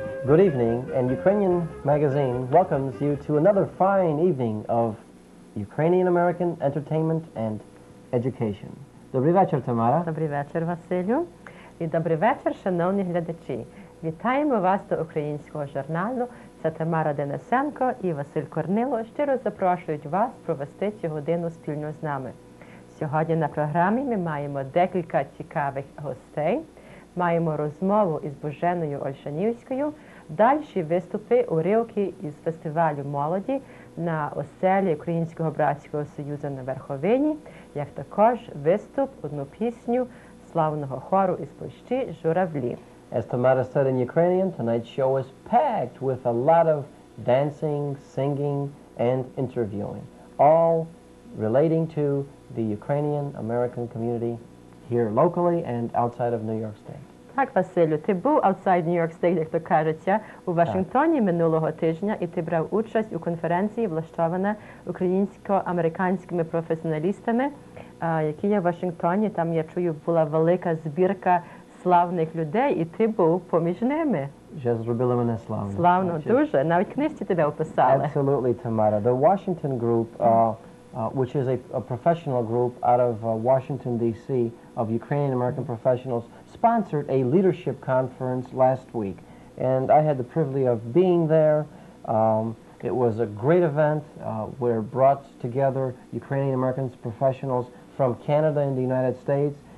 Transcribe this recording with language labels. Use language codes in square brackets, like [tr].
[en] Good evening, and Ukrainian Magazine welcomes you to another fine evening of Ukrainian American entertainment and education. [uk] Добрий вечір, Тамара. Добрий вечір, Василю. І добрий вечір, шановні глядачі. Вітаємо вас до українського журналу. Це Тамара Денисенко і Василь Корнило щиро запрошують вас провести цю годину спільно з нами. Сьогодні на програмі ми маємо декілька цікавих гостей. Маємо розмову із Боженою Ольшанівською, дальші виступи, уривки із фестивалю молоді на оселі Українського братського союзу на Верховині, як також виступ, одну пісню славного хору із Польщі «Журавлі». [en] As Tamara said in Ukrainian, tonight's show is packed with a lot of dancing, singing, and interviewing, all relating to the Ukrainian American community here locally and outside of New York State. [uk] Так, Василю, ти був [en] outside New York State, [uk] як то кажеться, у Вашингтоні минулого тижня, і ти брав участь у конференції, влаштована українсько-американськими професіоналістами, які є в Вашингтоні. Там, я чую, була велика збірка славних людей, і ти був поміж ними. Вже зробили мене славно. Славно, дуже. Навіть книжці тебе описали. [en] Absolutely, Tamara. The Washington group, which is a professional group out of Washington, D.C., of Ukrainian American professionals, sponsored a leadership conference last week. And I had the privilege of being there. It was a great event where brought together Ukrainian American professionals from Canada and the United States.